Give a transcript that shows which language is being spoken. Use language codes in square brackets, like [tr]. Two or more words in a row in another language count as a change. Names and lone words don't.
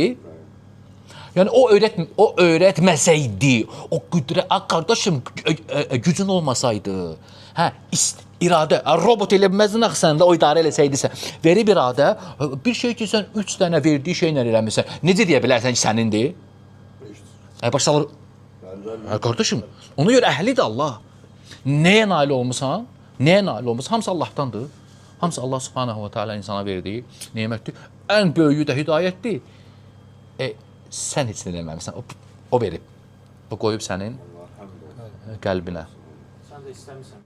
[az] Yəni o öyrətməsəydi, o qüdrət, qardaşım, gücün olmasaydı, hə, iradə, robot elə bilməzdin axı sən də o idarə eləsəydisə, verib iradə, bir şey ki, sən 3 dənə verdiyi şeylə eləmirsən, necə deyə bilərsən ki, sənindir? Başlar, qardaşım, ona görə əhlidir Allah. Nəyə nail olmuşsan? Nəyə nail olmuşsan? Hamısı Allahdandır. Hamısı [ar] الله سبحانه وتعالى [az] insana verdiyi nemətdir. Ən böyüyü də hidayətdir. Sən heç nə deməmisən. O verib. O qoyub sənin qəlbinə. Sən də istəmirsən.